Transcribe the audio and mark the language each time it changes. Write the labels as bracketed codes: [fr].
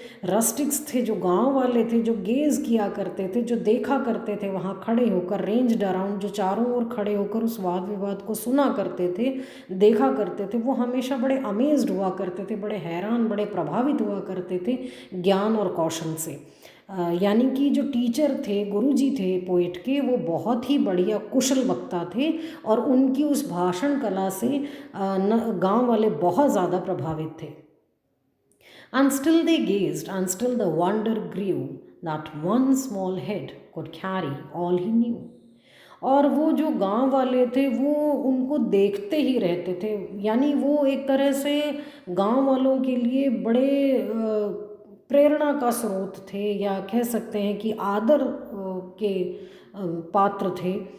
[hi] रस्टिक्स थे, जो गांव वाले थे, जो गेज़ किया करते थे, जो देखा करते थे वहाँ खड़े होकर, रेंज्ड अराउंड, जो चारों ओर खड़े होकर उस वाद विवाद को सुना करते थे, देखा करते थे, वो हमेशा बड़े अमेज्ड हुआ करते थे, बड़े हैरान, बड़े प्रभावित हुआ करते थे ज्ञान और कौशल से। यानी कि जो टीचर थे, गुरुजी थे पोएट के, वो बहुत ही बढ़िया कुशल वक्ता थे, और उनकी उस भाषण कला से गांव वाले बहुत ज़्यादा प्रभावित थे। [en] And still they gazed, and still the wonder grew that one small head could carry all he knew. [hi] और वो जो गांव वाले थे वो उनको देखते ही रहते थे, यानी वो एक तरह से गांव वालों के लिए बड़े प्रेरणा का स्रोत थे, या कह सकते हैं कि आदर के पात्र थे।